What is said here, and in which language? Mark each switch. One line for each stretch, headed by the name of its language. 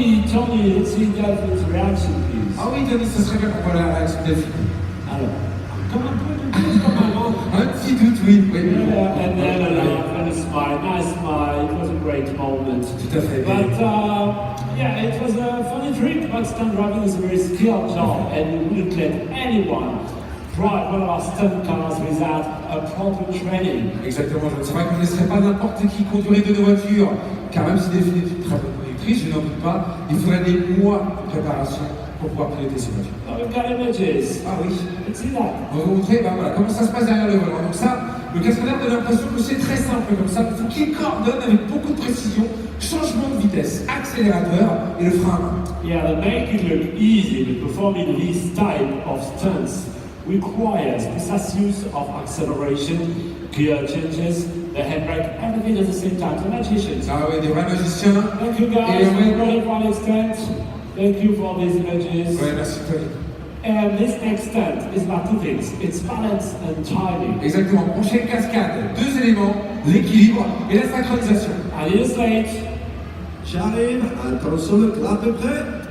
English: Tony, let's see Delphine's reaction, please.
French: Ah oui, Denis, ce serait bien qu'on voit la réaction de Delphine. Alors, comme un peu comme Un petit doute, oui. Oui.
English: and then a laugh and a smile, nice smile. It was a great moment.
French: Tout à fait.
English: But yeah, it was a funny trip. But stunt driving is a very skilled job, and we wouldn't let anyone drive one of our stunt cars without a proper training.
French: Exactement, c'est vrai qu'on ne laisserait pas n'importe qui conduire de nos voitures, car même si Delphine est une très bonne conductrice, je n'en doute pas, il faudrait des mois de préparation pour pouvoir piloter ces voitures.
English: Oh, we've got images.
French: Ah oui.
English: Let's see that.
French: On va vous montrer voilà, comment ça se passe derrière le volant. Donc ça, le cascadeur donne l'impression que c'est très simple comme ça. Il faut qu'il coordonne avec beaucoup de précision, changement de vitesse, accélérateur et le frein à main.
English: Yeah, to make it look easy, but performing this type of stunts requires precise use of acceleration, gear changes, the handbrake, everything at the same time. So magicians.
French: Ah oui, des vrais magiciens.
English: Thank you guys
French: Et
English: for
French: ouais,
English: running for an extent. Thank you for these images.
French: ouais, merci Tony.
English: And this next stunt is about two things. It's balance and timing.
French: Exactement, prochaine cascade, deux éléments, l'équilibre et la synchronisation.
English: I need a slate.
French: J'arrive. Attention, le clap est prêt.